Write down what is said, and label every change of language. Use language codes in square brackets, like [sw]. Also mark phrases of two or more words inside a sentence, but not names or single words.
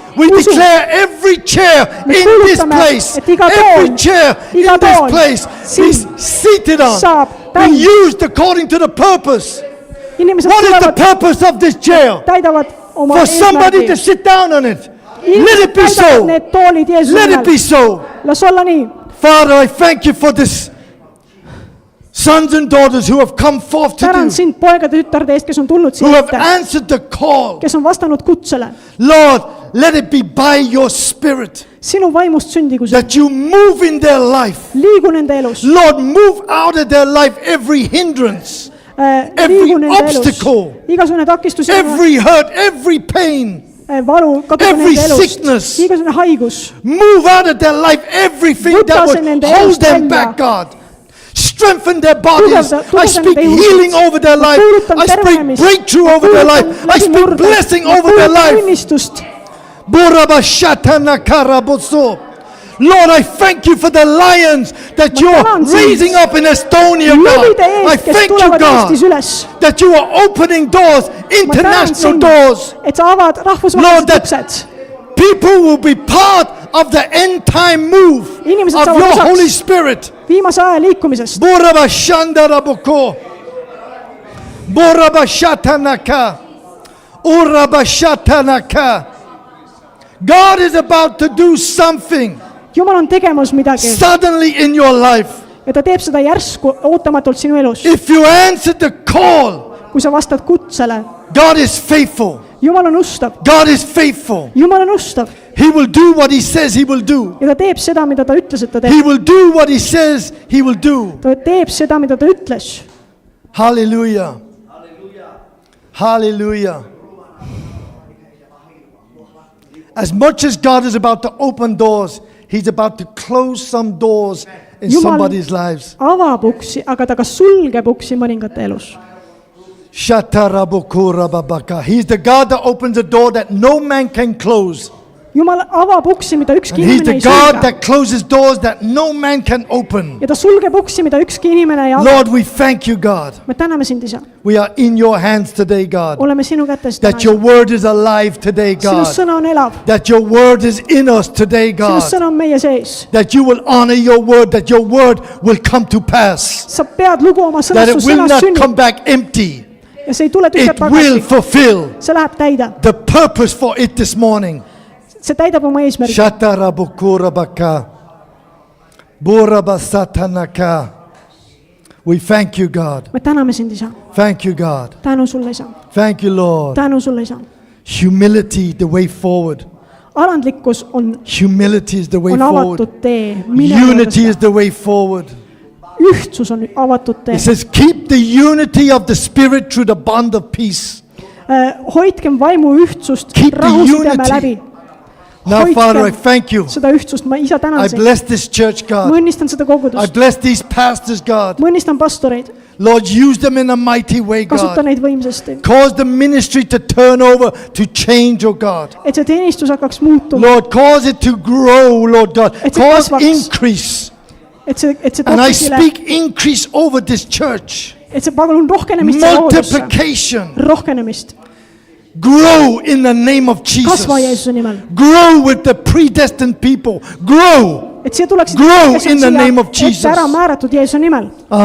[en] We declare every chair in this place, every chair in this place is seated on, be used according to the purpose. What is the purpose of this chair? For somebody to sit down on it. Let it be so. Let it be so. Father, I thank you for this sons and daughters who have come forth to [et] tänan [en] you, [et] sind poegade tütarde eest, kes on tulnud [en] who [et] siia [en] have [et] ette, [en] answered the call. [et] kes on vastanud kutsele. [en] Lord, let it be by your spirit [et] Sinu vaimust sündigu see. [en] that you move in their life. [et] Liigu nende elus. [en] Lord, move out of their life every hindrance, [et] Liigu nende [en] obstacle, [et] elus. Igasugune takistus, [en] every hurt, every pain, [et] valu, kaduda [en] every [et] nende elust. [en] sickness. [et] Igasugune haigus. [en] Move out of their life everything [et] Võta [en] that [et] see [en] would [et] nende [en] hold [et] elust [en] them [et] välja. [en] back, God. Strengthen their bodies. [et] Tugevda [en] I speak [et] nende ihusust. [en] healing over their life. [et] Kuulutan [en] I speak [et] tervenemist. [en] breakthrough over their life. I speak blessing over their life. [et] Õnnistust. [en] Lord, I thank you for the lions that you're raising up in Estonia, God. I thank you, God, that you are opening doors, international doors. [et] Et sa avad [en] Lord, [et] rahvusvahelised [en] that [et] uksed. [en] people will be part of the end time move [et] Inimesed [en] of [et] saavad [en] your [et] osaks [en] Holy Spirit. [et] Viimase aja liikumisest. Borabashandaraboko. Borabashatanaka. Urabashatanaka. [en] God is about to do something [et] Jumal on tegemas midagi [en] suddenly in your life. [et] ja ta teeb seda järsku ootamatult sinu elus. [en] If you answer the call, [et] Kui sa vastad kutsele, [en] God is faithful. [et] Jumal on ustav. [en] God is faithful. [et] Jumal on ustav [en] He will do what he says he will do. [et] ja ta teeb seda, mida ta ütles, et ta [en] He [et] teeb. [en] will do what he says he will do. [et] Ta teeb seda, mida ta ütles. [en] Hallelujah. Hallelujah. As much as God is about to open doors, he's about to close some doors in [et] Jumal [en] somebody's lives. [et] avab uksi, aga ta ka sulgeb uksi mõningate elus. Shatarabukurababaka. [en] He's the God that opens a door that no man can close. [et] Jumal avab uksi, mida ükski [en] And he's [et] inimene [en] the [et] ei [en] God [et] sulge. [en] that closes doors that no man can open. [et] Ja ta sulgeb uksi, mida ükski inimene ei ava. [en] Lord, we thank you, God. [et] Me täname sind, Isa. [en] We are in your hands today, God. [et] Oleme sinu kätes [en] That your [et] täna. [en] word is alive today, [et] Sinu [en] God. [et] sõna on elav. [en] That your word is in us today, [et] Sinu [en] God. [et] sõna on meie sees. [en] That you will honor your word, that your word will come to pass. [et] Sa pead lugu oma [en] That [et] sõnast, [en] it [et] su [en] will [et] sõnast [en] not come [et] sünnib [en] back empty. [et] ja see ei tule tühjalt [en] It will [et] tagasi. [en] fulfill [et] See läheb täide. [en] the purpose for it this morning. [et] See täidab oma eesmärgi. Shatarabukurabaka. Burabasatanaka. [en] We thank you, God. [et] Me täname sind, Isa. [en] Thank you, God. [et] Tänu sulle, Isa. [en] Thank you, Lord. [et] Tänu sulle, Isa. [en] Humility, the way forward. [et] Alandlikkus on [en] Humility is the way forward. [et] avatud tee. [en] Unity is the way forward. [et] Ühtsus on avatud tee. [en] It says, keep the unity of the Spirit through the bond of peace. [et] Hoidkem vaimu ühtsust [en] Keep the [et] rahusideme [en] unity. [et] läbi. [en] Now, Father, I [et] Hoidkem [en] thank you. [et] seda ühtsust. Ma, Isa, tänan [en] I [et] sind. [en] bless this church, [et] Ma [en] God. [et] õnnistan seda [en] I [et] kogudust. [en] bless these pastors, God. [et] Ma õnnistan pastoreid. [en] Lord, use them in a mighty way, [et] Kasuta [en] God. [et] neid võimsasti. [en] Cause the ministry to turn over, to change, oh God. [et] Et see teenistus hakkaks muutuma. [en] Lord, cause it to grow, Lord God. [et] Et see [en] Cause [et] kasvaks. [en] increase. [et] Et see [en] And I [et] topikile, [en] speak increase over this church. [et] et see palun rohkenemist see kogudesse. [en] Multiplication. [et] Rohkenemist. [en] Grow in the name of Jesus. [et] Kasva Jeesuse nimel. [en] Grow with the predestined people. Grow. [et] Et siia tuleksid [en] Grow [et] kes on [en] in the [et] siia [en] name of Jesus. [et] ette ära määratud Jeesuse nimel.